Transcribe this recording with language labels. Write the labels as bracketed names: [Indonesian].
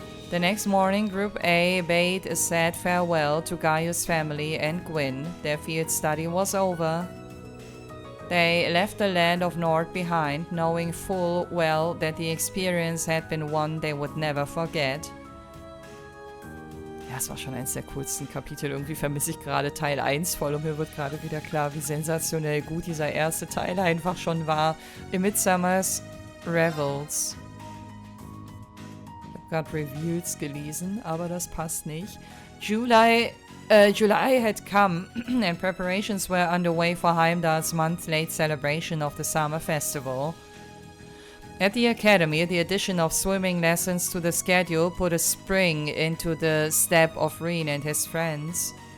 [English] The next morning, Group A bade a sad farewell to Gaius' family and Gwyn. Their field study was over. They left the land of Nord behind, knowing full well that the experience had been one they would never forget. [German] Ja, es war schon eins der coolsten Kapitel. Irgendwie vermisse ich gerade Teil 1 voll und mir wird gerade wieder klar, wie sensationell gut dieser erste Teil einfach schon war. Im Midsummers Revels. Ich habe gerade Reviews gelesen, aber das passt nicht. [English] July had come and preparations were underway for Heimdall's month-late celebration of the summer festival. At the academy, the addition of swimming lessons to the schedule put a spring into the step of Rean and his friends.